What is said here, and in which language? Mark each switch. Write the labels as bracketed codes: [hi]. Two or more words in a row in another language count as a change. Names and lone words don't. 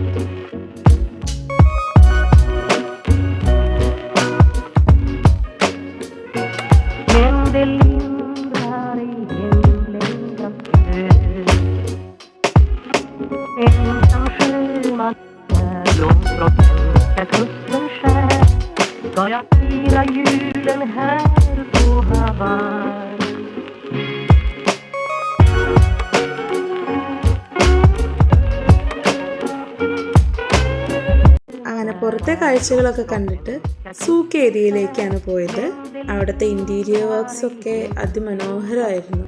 [sv] Men det lindrar ej hemlängtans glöd. Ensam sjöman långt från svenska kusten skär ska jag fira julen här på Hawaii. [ml] അങ്ങനെ പുറത്തെ കാഴ്ചകളൊക്കെ കണ്ടിട്ട് സൂക്ക് ഏരിയയിലേക്കാണ് പോയത്. അവിടുത്തെ [en] interior works [ml] ഒക്കെ അതിമനോഹരമായിരുന്നു.